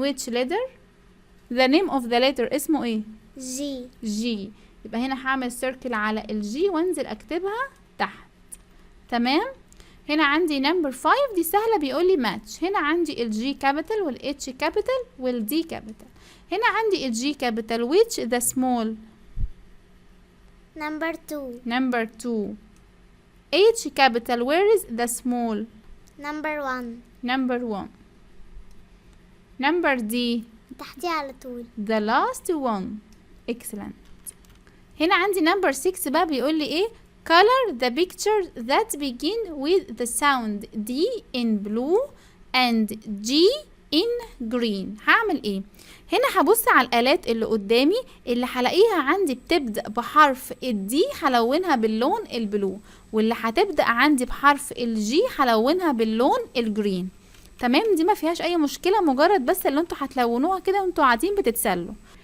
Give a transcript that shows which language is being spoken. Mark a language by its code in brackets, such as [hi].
[en] which letter؟ the name of the letter [ar] اسمه ايه؟ جي. يبقى هنا هعمل سيركل على الجي وانزل اكتبها تحت. تمام. هنا عندي number 5 دي سهلة، بيقولي match. هنا عندي الجي كابيتال والاتش كابيتال والدي كابيتال. هنا عندي الجي كابيتال [en] which the small؟ number 2. H capital where is the small؟ number 1. number D [ar] تحتيه على طول. [en] the last one. excellent. [ar] هنا عندي [en] number 6 [ar] بقى بيقولي ايه؟ [en] color the pictures that begin with the sound D in blue and G in green. [ar] هعمل ايه؟ هنا هبص على الآلات اللي قدامي اللي هلاقيها عندي بتبدأ بحرف الدي هلونها باللون البلو، واللي هتبدأ عندي بحرف الجي هلونها باللون الجرين. تمام. دي ما فيهاش اي مشكلة، مجرد بس اللي انتوا هتلونوها كده وانتوا قاعدين بتتسلوا.